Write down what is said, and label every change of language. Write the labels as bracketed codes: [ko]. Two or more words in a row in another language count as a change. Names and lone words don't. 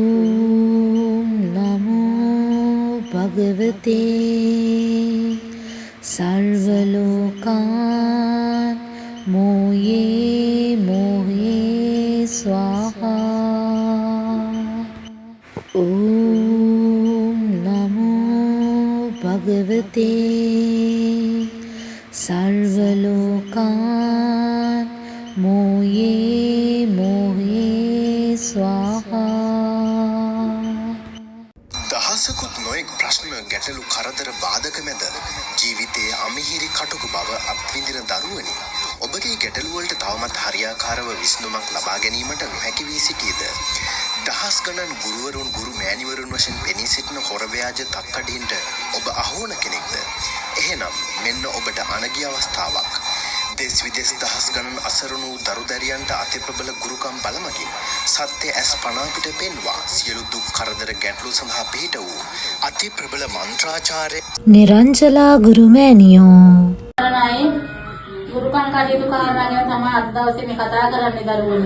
[sa] नमो भगवते सर्वलोकान् मोये मोहे स्वाहा ॐ नमो भगवते सर्वलोकान् मोये मोहे स्वाहा [si] දහසකුත් නොයෙක් ප්‍රශ්න ගැටලු කරදර බාධක මැද ජීවිතයේ අමිහිරි කටුක බව අත්විඳින දරුවනි ඔබගේ ගැටලුවලට තවමත් හරියාකාරව විසඳුමක් ලබා ගැනීමට නොහැකි වී සිටියද දහස් ගණන් ගුරුවරුන් ගුරු මෑණිවරුන් වශයෙන් පෙනී සිටින හොර ව්‍යාජ තක්කඩින්ට ඔබ අහුවන කෙනෙක්ද එහෙනම් මෙන්න ඔබට අනගිය අවස්ථාවක් දේශ විදේශ දහස් ගණන් असरुණු දරුදැරියන්ට අති ප්‍රබල ගුරුකම් බලමගින් සත්‍ය ඇස් පනා පිට පෙන්වා සියලු දුක් කරදර ගැටලු සඳහා පිහිට වූ අති ප්‍රබල මන්ත්‍රාචාර්ය නිරංජලා ගුරුමෑණියෝ කරනයි ගුරුකම් කටයුතු කාරණා ගැන තමයි අද දවසේ මේ කතා කරන්නේ දරුවනි.